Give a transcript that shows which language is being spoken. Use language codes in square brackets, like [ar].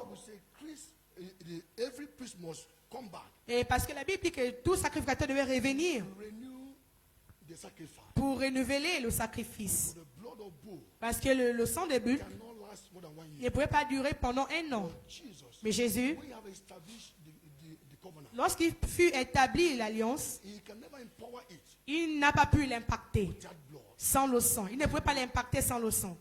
[en] I would say, every priest must come back [fr] et parce que la Bible dit que tout sacrificateur devait revenir [en] to renew the sacrifice. [fr] pour renouveler le sacrifice. [en] The blood of bull [fr] Parce que le sang de bulle [en] cannot last more than 1 [fr] ne [en] year. [fr] pouvait pas durer pendant 1 an. [en] Jesus, [fr] Mais Jésus, [en] we have established the covenant. [fr] lorsqu'il fut établi l'alliance, [en] He can never empower it [fr] il n'a pas pu l'impacter [en] with that blood. [fr] sans le sang. Il ne pouvait pas l'impacter sans le sang.